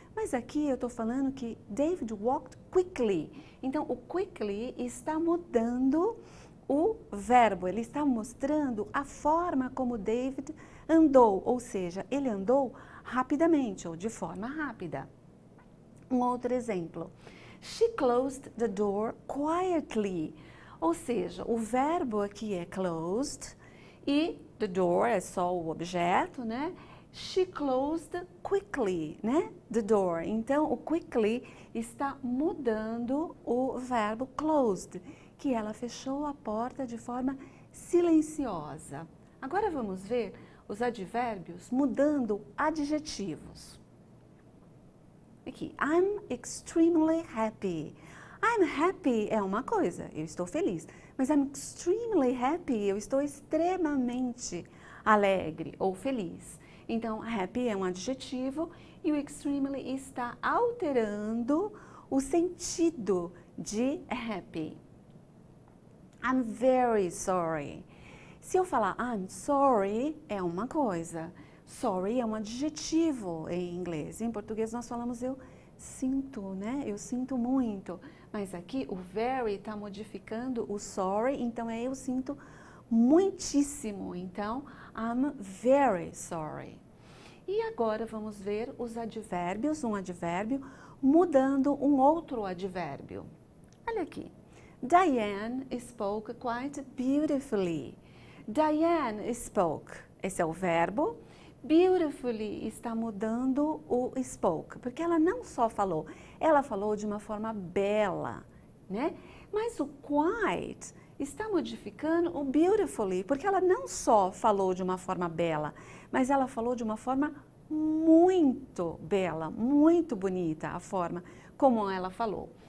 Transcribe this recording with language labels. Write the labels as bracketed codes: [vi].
[pt] Mas aqui eu estou falando que [en] David walked quickly. [pt] Então, o quickly está mudando o verbo, ele está mostrando a forma como David andou, ou seja, ele andou rapidamente ou de forma rápida. Um outro exemplo. [en] She closed the door quietly. [pt] Ou seja, o verbo aqui é closed e [en] the door [pt] é só o objeto, né? [en] She closed quickly, né? The door. [pt] Então, o quickly está mudando o verbo closed, que ela fechou a porta de forma silenciosa. Agora vamos ver os advérbios mudando adjetivos. [en] Aqui, I'm extremely happy. I'm happy [pt] é uma coisa, eu estou feliz. Mas [en] I'm extremely happy, [pt] eu estou extremamente alegre ou feliz. Então, happy é um adjetivo e o extremely está alterando o sentido de happy. [en] I'm very sorry. [pt] Se eu falar [en] I'm sorry, [pt] é uma coisa. Sorry é um adjetivo em inglês. Em português nós falamos eu sinto, né? Eu sinto muito. Mas aqui o very está modificando o sorry, então é eu sinto muitíssimo. Então, [en] I'm very sorry. [pt] E agora vamos ver os advérbios, um advérbio mudando um outro advérbio. Olha aqui. [en] Diane spoke quite beautifully. Diane spoke, [pt] esse é o verbo. Beautifully está mudando o spoke, porque ela não só falou, ela falou de uma forma bela, né? Mas o quite está modificando o beautifully, porque ela não só falou de uma forma bela, mas ela falou de uma forma muito bela, muito bonita a forma como ela falou.